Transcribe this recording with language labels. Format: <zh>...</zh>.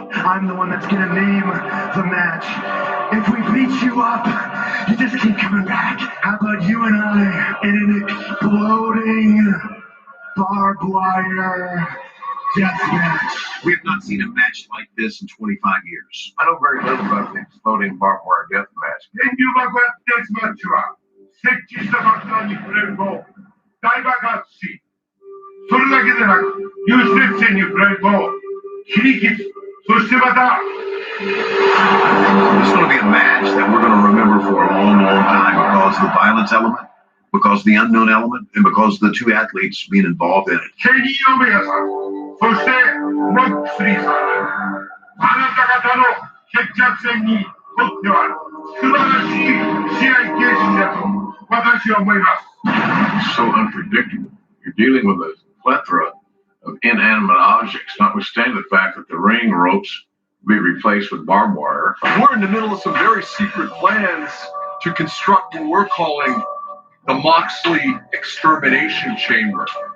<en>I'm the one that's going to name the match. If we beat you up, you just keep coming back. How about you and I in an exploding barbed wire death match? We have not seen a match like this in 25 years. I know very little about the exploding barbed wire death match.</en> <ja>電流爆発デスマッチは設置した爆弾に触れると大爆発し、それだけでなく有刺鉄線に触れると切り傷、そしてまた</ja> <en>It's going to be a match that we're going to remember for a long, long time because of the violence element, because of the unknown element, and because of the two athletes being involved in it.</en> <ja>ケニー・オメガさん、そしてモックスリーさん、あなた方の決着戦にとっては素晴らしい試合形式だと私は思います。</ja> <en>So unpredictable. You're dealing with a plethora of inanimate objects, notwithstanding the fact that the ring ropes will be replaced with barbed wire. We're in the middle of some very secret plans to construct what we're calling the Moxley Extermination Chamber.</en>